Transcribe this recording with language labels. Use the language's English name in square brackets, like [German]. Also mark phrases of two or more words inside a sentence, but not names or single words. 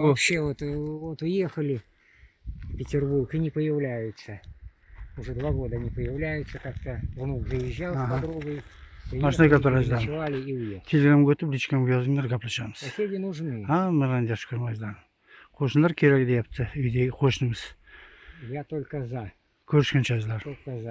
[Russian] Вообще вот уехали в Петербург и не появляются. Уже 2 года не появляются. Как-то внук заезжал с Ага. подругой. Машина, приехали, которая ждала. переночевали и уехали. [Uzbek] Telegramga o'tib, lichkamga yozinglar, gaplashamiz. [Russian] Соседи нужны. [Uzbek] Hammadan yaxshi ko'rmanglar. Qo'shnilar kerak deyapti, uydagi qo'shnimiz. [Russian] Я только за. [Uzbek] Ko'rishguncha azizlar. [Russian] Только за.